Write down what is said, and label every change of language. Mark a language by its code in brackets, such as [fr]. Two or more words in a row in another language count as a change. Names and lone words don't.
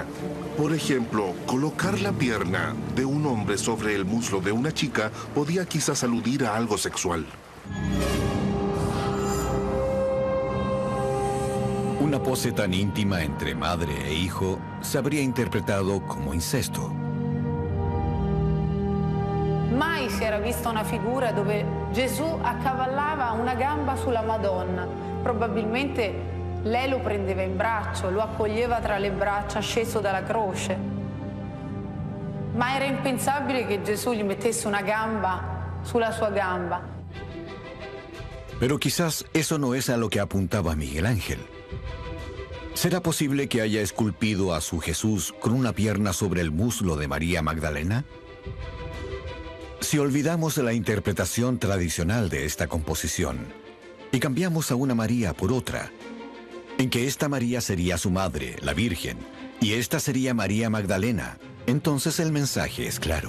[es] Por ejemplo, colocar la pierna de un hombre sobre el muslo de una chica podía quizás aludir a algo sexual. Una pose tan íntima entre madre e hijo se habría interpretado como incesto. [it] Mai si era vista una figura dove Gesù accavallava una gamba sulla Madonna. Probabilmente lei lo prendeva in braccio, lo accoglieva tra le braccia sceso dalla croce. Ma era impensabile che Gesù gli mettesse una gamba sulla sua gamba. [es] Pero quizás eso no es a lo que apuntaba Miguel Ángel. ¿Será posible que haya esculpido a su Jesús con una pierna sobre el muslo de María Magdalena? Si olvidamos la interpretación tradicional de esta composición y cambiamos a una María por otra, en que esta María sería su madre, la Virgen, y esta sería María Magdalena, entonces el mensaje es claro.